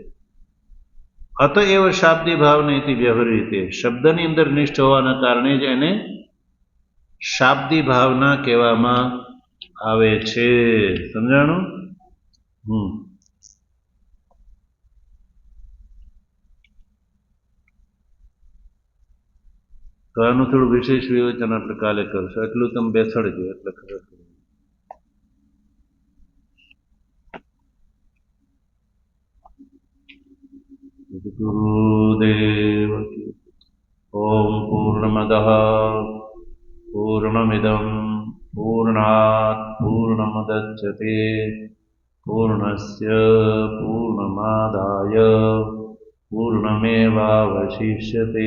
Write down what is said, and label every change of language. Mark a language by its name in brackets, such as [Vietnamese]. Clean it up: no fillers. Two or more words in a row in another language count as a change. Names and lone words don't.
[Sanskrit] અતએવ શાબ્દી ભાવનેતિ વ્યવહૃતે, [Gujarati] શબ્દની અંદર નિષ્ઠ હોવાના કારણે જ એને શાબ્દી ભાવના કહેવામાં આવે છે। સમજાણું? તો આનું થોડું વિશેષ વિવેચન આપણે કાલે કરશું, એટલું તમે બેસાડજો એટલે ખબર પડે। [Sanskrit] गुरुदेव ओम पूर्णमदः पूर्णमिदं पूर्णात् पूर्णमुदच्यते पूर्णस्य पूर्णमादाय पूर्णमेवावशिष्यते।